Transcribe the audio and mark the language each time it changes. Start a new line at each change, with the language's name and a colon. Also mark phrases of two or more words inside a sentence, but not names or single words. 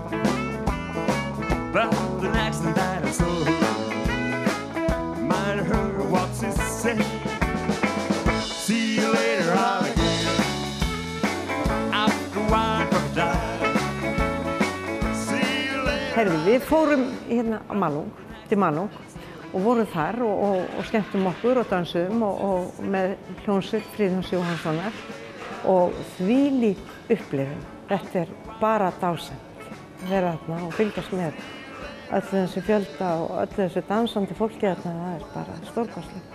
English: But the next thing that I saw, might have heard what she said. See you later, alligator. After a while, crocodile. See you later.
Icelandic: Herðu, við fórum hérna á Malung, til Malung og vorum þar og skemmtum okkur og dansuðum og með hljómsveit Friðjóns Jóhannssonar og þvílík upplifun. Þetta er bara dásamlegt að vera þarna og fylgjast með öllu þessu fjölda og öllu þessu dansandi fólki þarna, það er bara stórkostlegt.